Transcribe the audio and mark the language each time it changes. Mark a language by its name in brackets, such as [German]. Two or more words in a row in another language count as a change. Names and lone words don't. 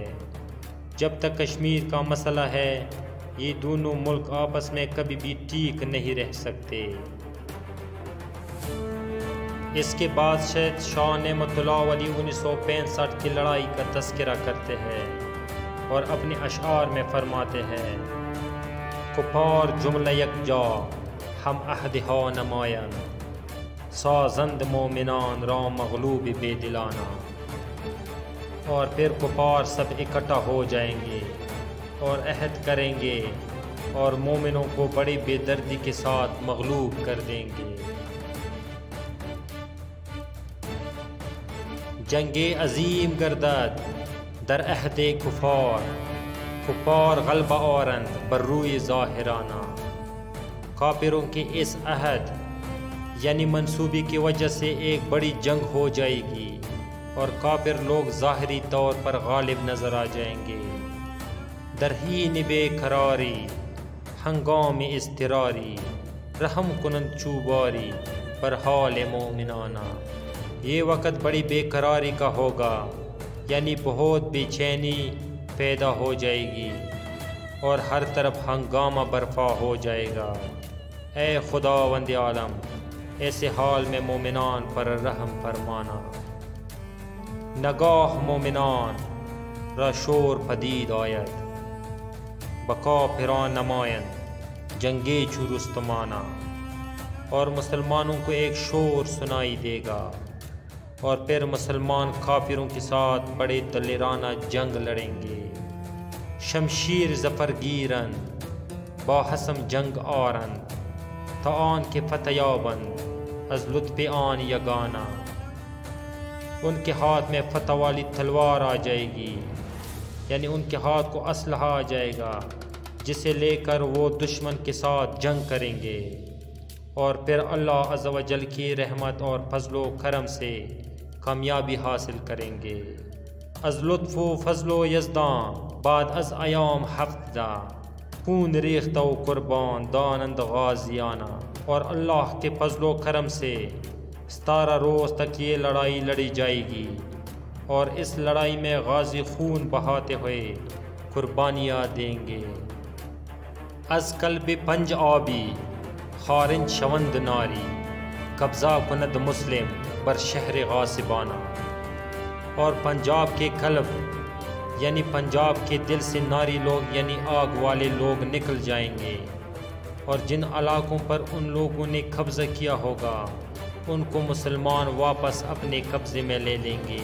[Urdu] جب تک کشمیر کا مسئلہ ہے، یہ دونوں ملک آپس میں کبھی بھی ٹھیک نہیں رہ سکتے۔ اس کے بعد شاہ نعمت اللہ علیہ 1965 کی لڑائی کا تذکرہ کرتے ہیں اور اپنے اشعار میں فرماتے ہیں: [Persian] کفار جملہ یکجا ہم عہدہا نمایند، سازند مومنان را مغلوب بے دلانہ۔ [Urdu] اور پھر کفار سب اکٹھا ہو جائیں گے اور عہد کریں گے اور مومنوں کو بڑی بے دردی کے ساتھ مغلوب کر دیں گے۔ [Persian] جنگ عظیم گردد در عہد کفار، کفار غلبہ آرند بر روی ظاہرانہ۔ [Urdu] کافروں کے اس عہد یعنی منصوبے کی وجہ سے ایک بڑی جنگ ہو جائے گی، اور کافر لوگ ظاہری طور پر غالب نظر آ جائیں گے۔ [Persian] درہین بے قراری ہنگام اضطراری، رحم کنند چوباری پر حال مومنانہ۔ [Urdu] یہ وقت بڑی بے قراری کا ہوگا، یعنی بہت بے چینی پیدا ہو جائے گی اور ہر طرف ہنگامہ برپا ہو جائے گا۔ اے خداوند عالم، ایسے حال میں مومنان پر رحم فرمانا۔ [Persian] نگاہ مومنان را شور پدید آید، بقا پھران نمایند جنگے چو رستمانہ۔ [Urdu] اور مسلمانوں کو ایک شور سنائی دے گا، اور پھر مسلمان کافروں کے ساتھ بڑے دلیرانہ جنگ لڑیں گے۔ [Persian] شمشیر ظفر گیرند با حسم جنگ آرند، تا آن کے فتح یابند از لطف آن یگانہ۔ [Urdu] ان کے ہاتھ میں فتح والی تلوار آ جائے گی، یعنی ان کے ہاتھ کو اسلحہ آ جائے گا جسے لے کر وہ دشمن کے ساتھ جنگ کریں گے، اور پھر اللہ عز و جل کی رحمت اور فضل و کرم سے کامیابی حاصل کریں گے۔ [Persian] از لطف و فضل و یزدان بعد از ایام ہفتہ، خون ریختہ و قربان دانند غازیانہ۔ [Urdu] اور اللہ کے فضل و کرم سے 17 روز تک یہ لڑائی لڑی جائے گی، اور اس لڑائی میں غازی خون بہاتے ہوئے قربانیاں دیں گے۔ [Persian] از قلب پنج آبی خارج شوند ناری، قبضہ کند مسلم بر شہر غاصبانہ۔ [Urdu] اور پنجاب کے قلب یعنی پنجاب کے دل سے ناری لوگ یعنی آگ والے لوگ نکل جائیں گے، اور جن علاقوں پر ان لوگوں نے قبضہ کیا ہوگا ان کو مسلمان واپس اپنے قبضے میں لے لیں گے۔